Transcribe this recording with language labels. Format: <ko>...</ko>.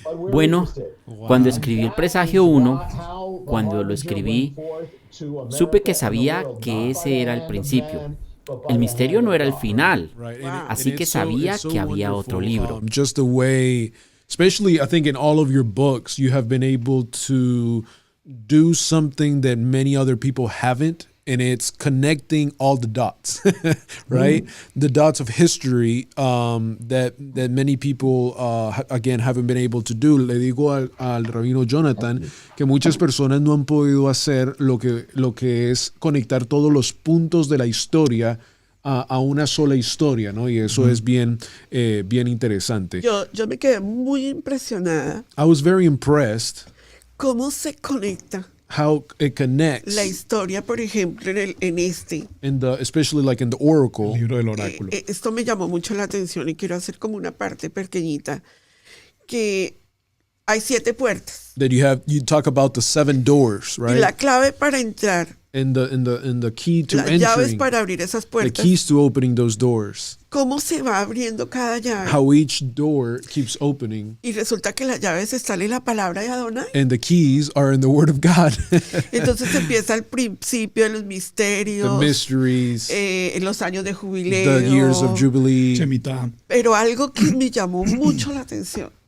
<es>Bueno, cuando escribí el presagio 1, cuando lo escribí, supe que sabía que ese era el principio. El misterio no era el final, así que sabía que había otro libro.</es> <en>Just the way, especially I think in all of your books, you have been able to do something that many other people haven't, and it's connecting all the dots, right? The dots of history that many people, again, haven't been able to do.</en> <es>Le digo al rabino Jonathan que muchas personas no han podido hacer lo que es conectar todos los puntos de la historia a una sola historia, ¿no? Y eso es bien interesante. Yo me quedé muy impresionada.</es> <en>I was very impressed</en> <es>¿Cómo se conecta</es> <en>how it connects</en> <es>la historia, por ejemplo,</es> <en>especially like in the Oracle.</en> <es>El libro del oráculo. Esto me llamó mucho la atención y quiero hacer como una parte pequeñita, que hay 7 puertas.</es> <en>That you talk about the 7 doors, right?</en> <es>Y la clave para entrar,</es> <en>And the key to</en> <es>las llaves</es> <en>entering,</en> <es>para abrir esas</es> <en>the</en> <es>puertas,</es> <en>keys to opening those doors. cómo se va abriendo cada llave. How each door keeps opening.</en> <es>Y resulta que las llaves están en la palabra de Adonai.</es> <en>And the keys are in the Word of God.</en> <es>Entonces empieza el principio de los misterios,</es> <en>The mysteries,</en> <es>en los años de jubileo.</es> <en>the years of Jubilee. Shemitah.</en> <es>Pero algo que me llamó mucho la atención.</es>